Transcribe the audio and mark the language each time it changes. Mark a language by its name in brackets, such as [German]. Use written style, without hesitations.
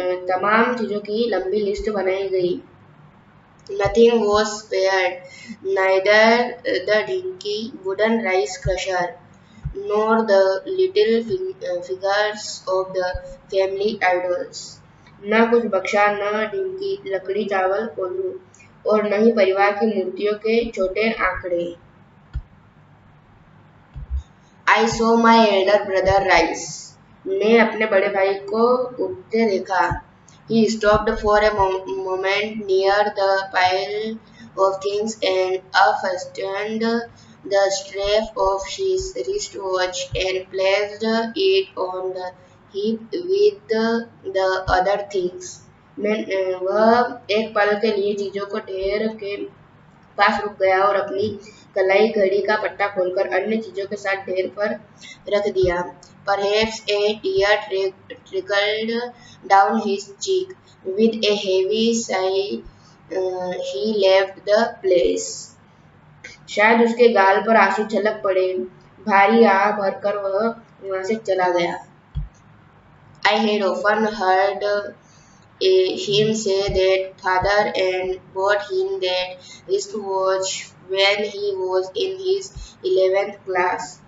[Hindi] तमाम चीजों की लंबी लिस्ट बनाई गई। [English] Nothing was spared, neither the dinky wooden rice crusher nor the little figures of the family idols. [Hindi] न कुछ बख्शा, न ढिंकी लकड़ी चावल कोल्हू और न ही परिवार की मूर्तियों के छोटे आंकड़े। [English] I saw my elder brother rise. [Hindi] ने अपने बड़े भाई को उठते देखा। [English] He stopped for a moment near the pile of things and unfastened the strap of his wristwatch and placed it on the heap with the other things. [Hindi] वह एक पल के लिए चीजों को ढेर के पास रुक गया और अपनी कलाई घड़ी का पट्टा खोलकर अन्य चीजों के साथ ढेर पर रख दिया। [English] Perhaps a tear trickled down his cheek. With a heavy sigh, he left the place. [Hindi] शायद उसके गाल पर आंसू छलक पड़े। भारी आह भरकर वह वहां से चला गया। [English] I had often heard him say that father and bought him that wristwatch when he was in his 11th class.